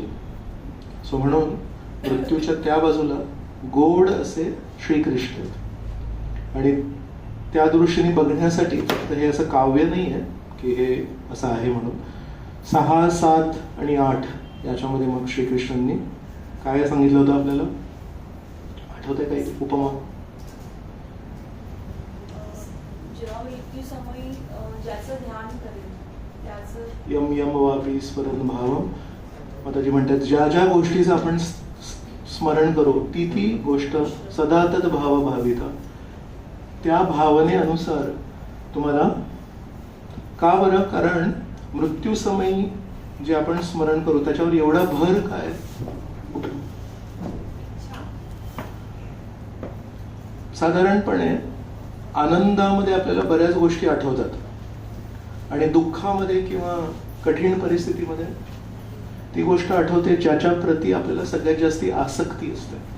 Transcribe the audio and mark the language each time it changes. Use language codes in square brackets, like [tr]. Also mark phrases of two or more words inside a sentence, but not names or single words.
[mr] सो म्हणून मृत्यूच्या त्या बाजूला गोड असे श्रीकृष्ण आणि त्या दृष्टीने बघण्यासाठी हे असं काव्य नाही आहे की हे असं आहे म्हणून. 6, 7 आणि 8 याच्यामध्ये मग श्रीकृष्णांनी काय सांगितलं होतं आपल्याला आठवतंय काही उपमा? जेव्हा मृत्यूसमयी ज्याचं ध्यान करेल त्याचं [sa] यम यम वापी स्मरण भावम. [mr] आता जी म्हणतात ज्या ज्या गोष्टीचं आपण स्मरण करू ती ती गोष्ट [sa] सदा तद भाव भाविता. [mr] त्या भावनेनुसार तुम्हाला का बरं? कारण मृत्यूसमयी जे आपण स्मरण करू त्याच्यावर एवढा भर काय? साधारणपणे आनंदामध्ये आपल्याला बऱ्याच गोष्टी आठवतात आणि दुःखामध्ये किंवा कठीण परिस्थितीमध्ये ती गोष्ट आठवते ज्याच्या प्रती आपल्याला सगळ्यात जास्ती आसक्ती असते.